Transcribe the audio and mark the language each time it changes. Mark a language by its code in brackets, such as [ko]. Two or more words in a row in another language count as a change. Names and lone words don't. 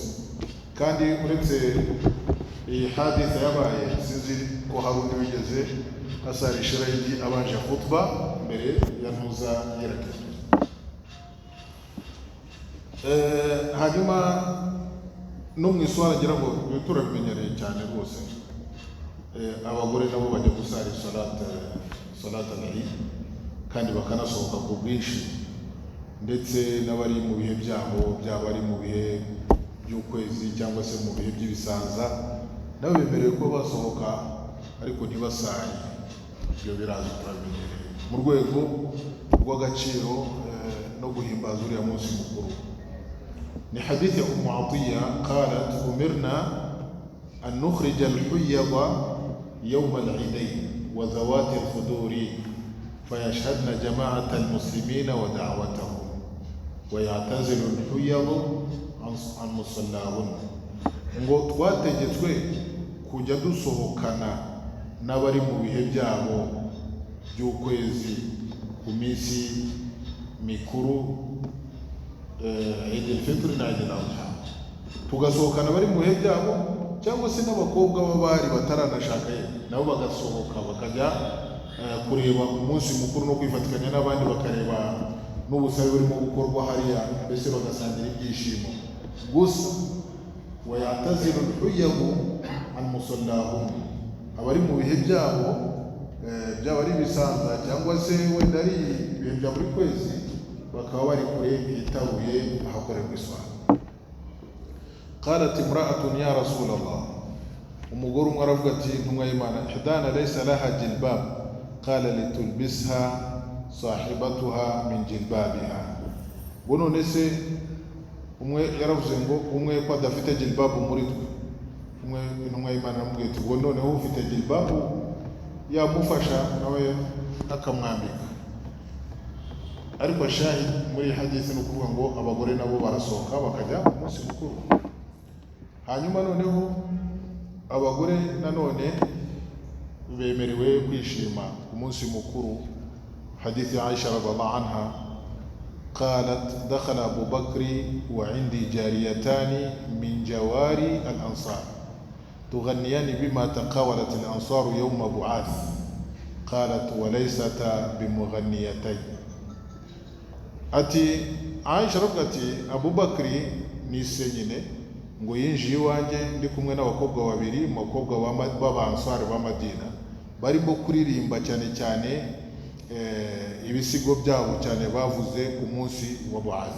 [rw] Kandi uretse iyi hadith yabaye, sinzi ko hari undi wigeze asarisha indi abanje khutba mbere ya ntuza yerekeza. Hanyuma no mu iswala ngira ngo turabimenyereye cyane rwose. Abagore nabo bajya gusara [ar] صلاة العيد [rw] kandi bakanasohoka ku bwinshi, ndetse n'abari mu bihe byabo, byaba ari mu bihe by'ukwezi cyangwa se mu bihe by'ibisanza, nabo bemerewe ko basohoka ariko ntibasaye. Ibyo biraza turabimenyereye mu rwego rw'agaciro no guhimbaza uriya munsi mukuru. Ni hadith ya [ar] Ummu Atiya قالت أمرنا أن نخرج الحيض يوم العيدين وذوات الخدور فيشهدن جماعة المسلمين ودعوتهم ويعتزل الحيض عن مصلاهن. [rw] Ngo twategetswe kujya dusohokana n'abari mu bihe byabo by'ukwezi ku minsi mikuru, Eid al-Fitr na Eid al-Adha, tugasohokana bari mu bihe byabo, cyangwa se n'abakobwa b'abari bataranashaka nabo bagasohoka bakajya kureba umunsi mukuru no kwifatikanya n'abandi bakareba n'ubusabe burimo gukorwa hariya, mbese bagasangira ibyishimo gusa. [ar] ويعتزل الحيض عن مصلاهم, [rw] abari mu bihe byabo byaba ari ibisanza cyangwa se wenda ari ibihe bya buri kwezi, bakaba bari kure hitaruye ahakorerwa iswala. [ar] قالت امرأة يا رسول الله, [rw] umugore umwe aravuga ati intumwa y'Imana, [ar] إحدانا ليس لها جلباب قال لتلبسها صاحبتها من جلبابها. [rw] Ngo none se umwe yaravuze ngo umwe ko adafite jilbabu muri twe, umwe intumwa y'Imana aramubwira ati ngo noneho ufite jilbabu yamufasha nawe akamwambika. Ariko shahid muri hadisi ni ukuvuga ngo abagore nabo barasohoka bakajya ku munsi mukuru. Hanyuma noneho abagore nanone bemerewe kwishima ku munsi mukuru. Hadithi ya [ar] Aisha رضي الله عنها قالت دخل أبو بكر وعندي جاريتان من جواري الأنصار تغنيان بما تقاولت الأنصار يوم بعاث. قالت وليستا بمغنيتين. [rw] Ati Aisha aravuga ati Abubakari ni se nyine ngo yinjiye iwanjye ndi kumwe n'abakobwa babiri mu bakobwa b'Abansari ba Madina, barimo kuririmba cyane cyane ibisigo byabo cyane bavuze ku munsi wa Bu'ath.